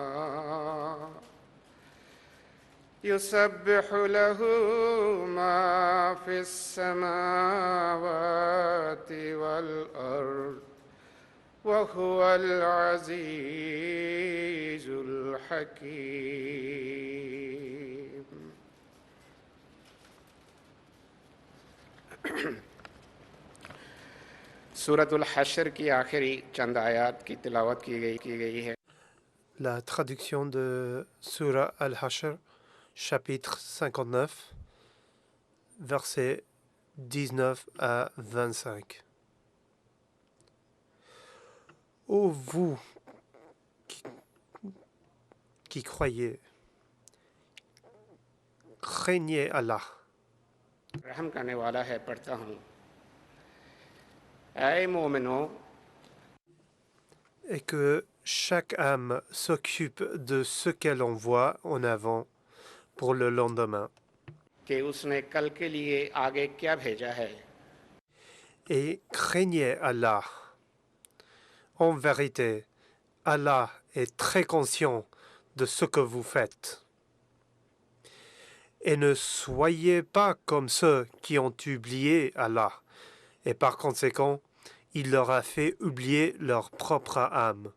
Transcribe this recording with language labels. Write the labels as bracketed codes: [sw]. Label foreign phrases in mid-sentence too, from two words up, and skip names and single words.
[ar] يسبح له ما في السماوات والأرض وهو العزيز الحكيم [ur] سورۃ الحشر کی آخری چند آیت کی تلاوت کی گئی ہے [fr] La traduction de Surah Al-Hashr, chapitre 59, versets 19 à 25. Ô vous qui croyez, craignez Allah. [ur] رحم کرنے والا ہے پڑھتا ہوں اے مومنو [fr] Et que chaque âme s'occupe de ce qu'elle envoie en avant pour le lendemain. [ur] کہ اس نے کل کے لیے آگے کیا بھیجا ہے [fr] Et craignez Allah. En vérité, Allah est très conscient de ce que vous faites. Et ne soyez pas comme ceux qui ont oublié Allah, et par conséquent, il leur a fait oublier leur propre âme.